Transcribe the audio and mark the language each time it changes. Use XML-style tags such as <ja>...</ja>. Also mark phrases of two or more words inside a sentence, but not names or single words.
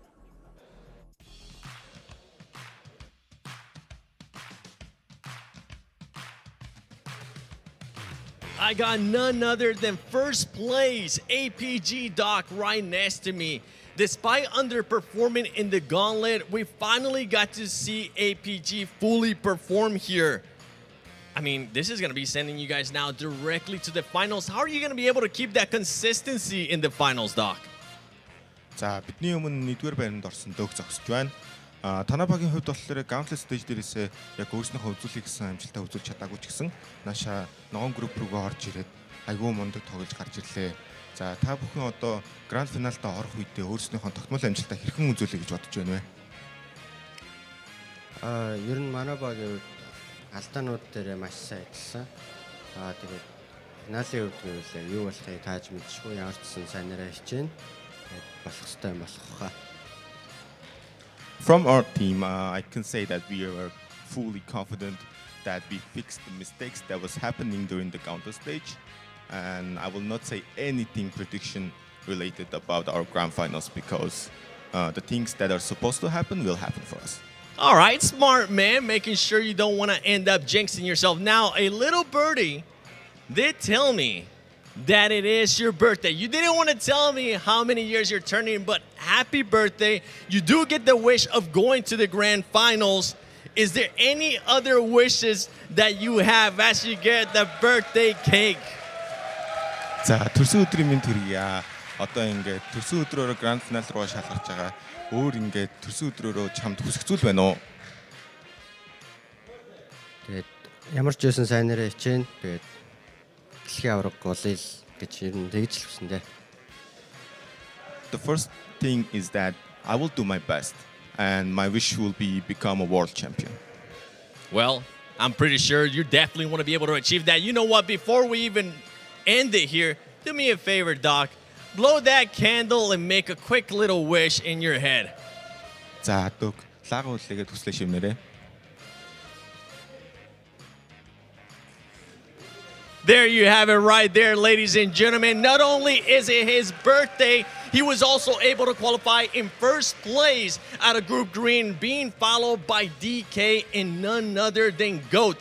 <en>I got none other than first place APG Doc right next to me. Despite underperforming in the Gauntlet, we finally got to see APG fully perform here. I mean, this is going to be sending you guys now directly to the finals. How are you going to be able to keep that consistency in the finals, Doc?</en> <mn>За бидний өмнө 1-р байранд орсон дөг зогсож байна. Танабагийн хувьд болохоор</mn> <en>Gauntlet stage</en> <mn>дээрээсээ яг өөрснийхөө үзүүлэх гэсэн амжилтаа үзүүлж чадаагүй ч гэсэн нааша ногоон групп руугаа орж ирээд айгүй мундаг тоглож гарч ирлээ. За та бүхэн одоо гранд финалдаа орох үедээ өөрснийхөө тогтмол амжилтаа хэрхэн үзүүлэх гэж бодож байна вэ? Ер нь манай багийн хувьд алдаанууд дээр маш сайн ажилласан. Тэгээд финалийн хувьд гэвэл юу болохыг тааж мэдчихгүй ямар ч сан сайнараа хичээнэ. Болох ёстой юм болох хаа.</mn> <en>From our team, I can say that we are fully confident that we fixed the mistakes that was happening during the counter stage, and I will not say anything prediction related about our grand finals because the things that are supposed to happen will happen for us. All right, smart man, making sure you don't want to end up jinxing yourself. Now, a little birdie did tell me that it is your birthday. You didn't want to tell me how many years you're turning, but happy birthday. You do get the wish of going to the grand finals. Is there any other wishes that you have as you get the birthday cake?</en> <mn>За, төрсөн өдрийн минь төрье. Одоо ингээд төрсөн өдрөөрөө</mn> <en>grand final</en> <mn>руу шалгарч байгаа. Өөр ингээд төрсөн өдрөөрөө чамд хүсэх зүйл байна уу? Тэгээд ямар ч байсан сайнараа хичээнэ. Тэгээд дэлхийн авраг голъё гэж ер нь тэгж л хүснэ.</mn> <en>The first thing is that I will do my best and my wish will be become a world champion. Well, I'm pretty sure you definitely want to be able to achieve that. You know what? Before we even end it here, do me a favor, Doc. Blow that candle and make a quick little wish in your head.</en> <mn>За, Doc, лаган үлээгээд хүслээ шивнэрээ.</mn> <en>There you have it right there, ladies and gentlemen. Not only is it his birthday, he was also able to qualify in first place out of Group Green, being followed by DK and none other than GOAT.</en>